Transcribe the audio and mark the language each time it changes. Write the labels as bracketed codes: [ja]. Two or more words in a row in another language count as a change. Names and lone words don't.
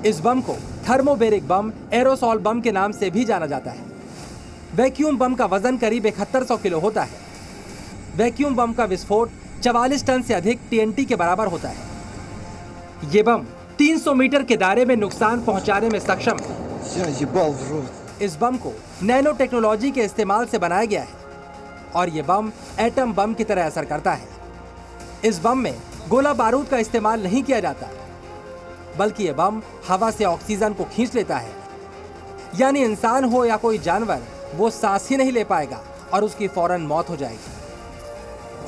[hi] इस बम को थर्मोबेरिक बम, एरोसॉल बम के नाम से भी जाना जाता है। वैक्यूम बम का वजन करीब 7100 किलो होता है। वैक्यूम बम का विस्फोट 44 टन से अधिक TNT के बराबर होता है। ये बम 300 मीटर के दायरे में नुकसान पहुंचाने में सक्षम है। [ru] Я ебал в рот. [hi] इस बम को नैनो टेक्नोलॉजी के इस्तेमाल से बनाया गया है और ये बम एटम बम की तरह असर करता है। इस बम में गोला बारूद का इस्तेमाल नहीं किया जाता, बल्कि ये बम हवा से ऑक्सीजन को खींच लेता है। यानी इंसान हो या कोई जानवर, वो सांस ही नहीं ले पाएगा और उसकी फौरन मौत हो जाएगी।